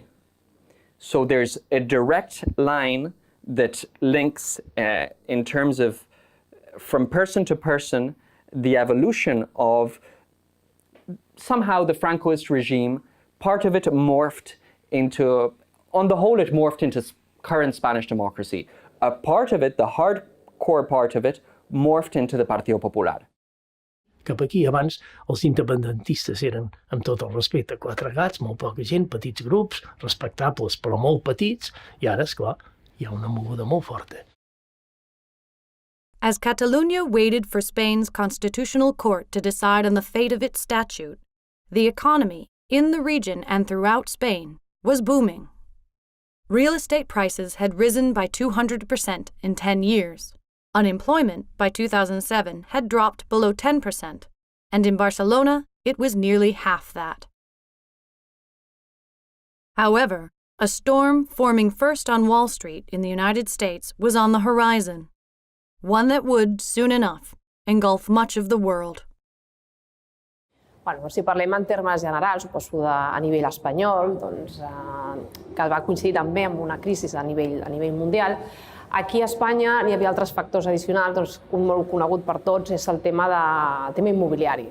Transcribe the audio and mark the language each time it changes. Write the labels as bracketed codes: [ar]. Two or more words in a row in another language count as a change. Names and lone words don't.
[en] So there's a direct line that links, in terms of, from person to person, the evolution of somehow the Francoist regime. Part of it morphed into, on the whole, it morphed into current Spanish democracy. A part of it, the hardcore part of it, morphed into the Partido Popular. [ca] Cap aquí, abans, els independentistes eren, amb tot el respecte, 4 gats, molt poca gent, petits grups, respectables però molt petits, i ara, esclar, hi ha una moguda molt forta. [en] As Catalonia waited for Spain's constitutional court to decide on the fate of its statute, the economy, in the region and throughout Spain, was booming. Real estate prices had risen by 200% in 10 years. Unemployment by 2007 had dropped below 10%, and in Barcelona, it was nearly half that. However, a storm forming first on Wall Street in the United States was on the horizon, one that would, soon enough, engulf much of the world. [ca] Si parlem en termes generals, suposo a nivell espanyol, que va coincidir també amb una crisi a nivell mundial, aquí a Espanya n'hi havia altres factors addicionals, un molt conegut per tots és el tema immobiliari.